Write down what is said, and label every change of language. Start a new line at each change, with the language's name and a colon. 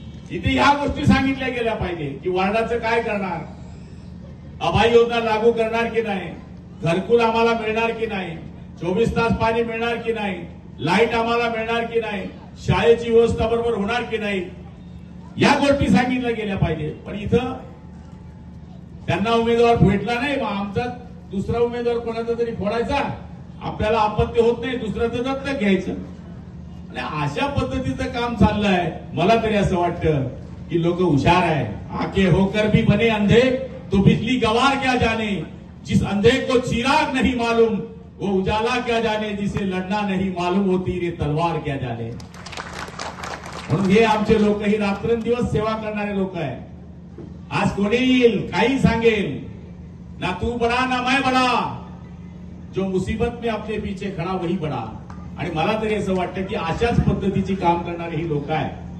Marathi: इथे ह्या गोष्टी सांगितल्या गेल्या पाहिजे की वार्डाचं काय करणार, अभय योजना लागू करणार की नाही, घरकुल आम्हाला मिळणार की नाही, 24 तास पाणी मिळणार की नाही, लाईट आम्हाला मिळणार की नाही, शाळेची व्यवस्था बरोबर होणार की नाही, या गोष्टी सांगितल्या गेल्या पाहिजे. पण इथं त्यांना उमेदवार भेटला नाही, मग आमचा दुसरा उमेदवार कोणाचा तरी फोडायचा, आपल्याला आपत्ती होत नाही, दुसऱ्याचं दत्तक घ्यायचं. आणि अशा पद्धतीचं काम चाललंय. मला तरी असं वाटतं की लोक हुशार आहे.
Hindi: आके होकर भी बने अंधे तो बिजली गवार क्या जाने, जिस अंधे को चिराग नहीं मालूम वो उजाला क्या जाने, जिसे लढना नहीं मालूम वो तीर तलवार क्या जाने.
Marathi: म्हणून हे आमचे लोक ही रात्रंदिवस सेवा करणारे लोक आहे. आज कोणी येईल काही सांगेल,
Hindi: ना तू बडा ना मैं बडा, जो मुसीबत में अपने पीछे खडा वही बडा.
Marathi: आणि मला तरी असं वाटतं की अशाच पद्धतीची काम करणारे ही लोक आहे.